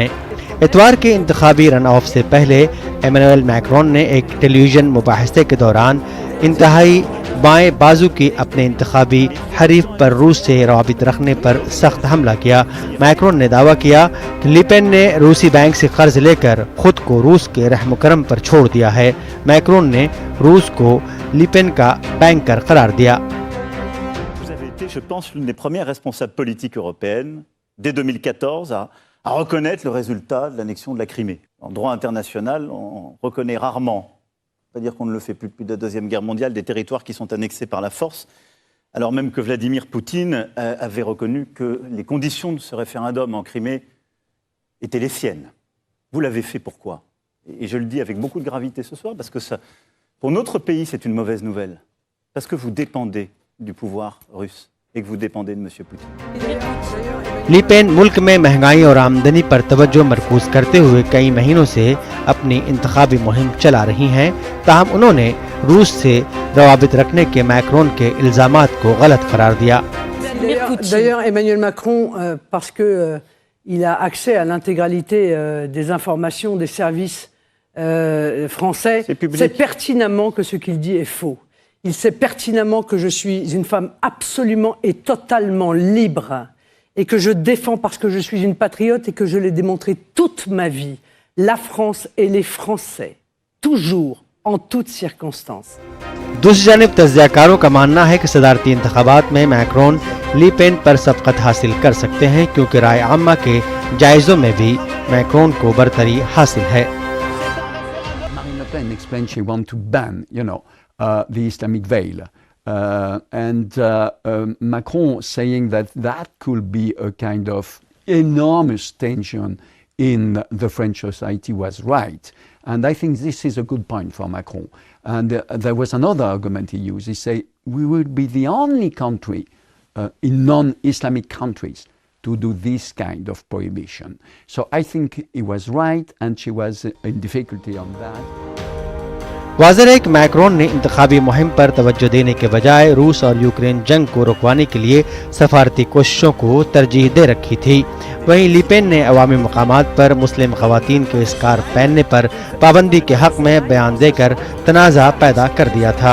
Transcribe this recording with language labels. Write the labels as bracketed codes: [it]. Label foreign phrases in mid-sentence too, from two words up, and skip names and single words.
[ur] اتوار کے انتخابی رن آف سے پہلے ایمانوئل میکرون نے ایک ٹیلی ویژن مباحثے کے دوران انتہائی بائیں بازو کی اپنے انتخابی حریف پر روس سے روابط رکھنے پر سخت حملہ کیا۔ میکرون نے دعویٰ کیا کہ لی پین نے روسی بینک سے قرض لے کر خود کو روس کے رحم و کرم پر چھوڑ دیا ہے۔ میکرون نے روس کو لی پین کا بینکر قرار دیا۔ [fr] Vous avez été, je pense, l'une des premières responsables politiques européennes, dès 2014, à reconnaître le résultat de l'annexion de la Crimée. En droit international, on reconnaît rarement, c'est-à-dire qu'on ne le fait plus depuis la Deuxième Guerre mondiale, des territoires qui sont annexés par la force, alors même que Vladimir Poutine avait reconnu que les conditions de ce référendum en Crimée étaient les siennes. Vous l'avez fait pourquoi? Et je le dis avec beaucoup de gravité ce soir, parce que ça, pour notre pays, c'est une mauvaise nouvelle. Parce que vous dépendez du pouvoir russe et que vous dépendez de M. Poutine. [ur] لی پین ملک میں مہنگائی اور آمدنی پر توجہ مرکوز کرتے ہوئے کئی مہینوں سے اپنی انتخابی مہم چلا رہی ہیں، تاہم انہوں نے روس سے روابط رکھنے کے میکرون کے الزامات کو غلط قرار دیا۔ [fr] D'ailleurs, Emmanuel Macron, parce que il a accès à l'intégralité des informations des services français, sait pertinemment que ce qu'il dit est faux. Il sait pertinemment que je suis une femme absolument et totalement libre et que je défends parce que je suis une patriote et que je l'ai démontré toute ma vie, la France et les Français, toujours, en toutes circonstances. [ur] دوسری جانب تجزیہ کاروں کا ماننا ہے کہ صدارتی انتخابات میں میکرون لی پین پر سبقت حاصل کر سکتے ہیں، کیونکہ رائے عامہ کے جائزوں میں بھی میکرون کو برتری حاصل ہے۔ [en] Marine Le Pen explained she wants to ban, the Islamic veil. And Macron saying that could be a kind of enormous tension in the French society was right. And I think this is a good point for Macron. And there was another argument he used. He said, we will be the only country in non-Islamic countries to do this kind of prohibition. So I think he was right, and she was in difficulty on that. [ur] واضح ہے کہ میکرون نے انتخابی مہم پر توجہ دینے کے بجائے روس اور یوکرین جنگ کو رکوانے کے لیے سفارتی کوششوں کو ترجیح دے رکھی تھی۔ وہیں لی پین نے عوامی مقامات پر مسلم خواتین کے اسکارف پہننے پر پابندی کے حق میں بیان دے کر تنازع پیدا کر دیا تھا۔